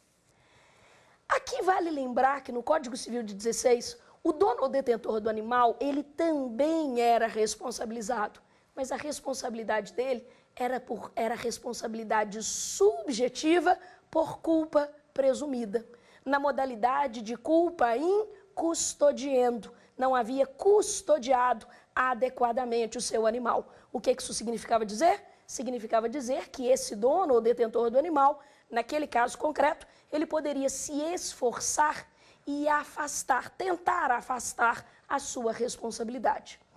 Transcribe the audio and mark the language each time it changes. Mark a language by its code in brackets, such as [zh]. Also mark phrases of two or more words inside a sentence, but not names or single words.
[pt] Aqui vale lembrar que no Código Civil de 16, o dono ou detentor do animal, ele também era responsabilizado, mas a responsabilidade dele era responsabilidade subjetiva por culpa presumida, na modalidade de [la] culpa in custodiendo. [pt] Não havia custodiado adequadamente o seu animal. O que isso significava dizer? Significava dizer que esse dono ou detentor do animal, naquele caso concreto, ele poderia se esforçar e afastar, tentar afastar a sua responsabilidade.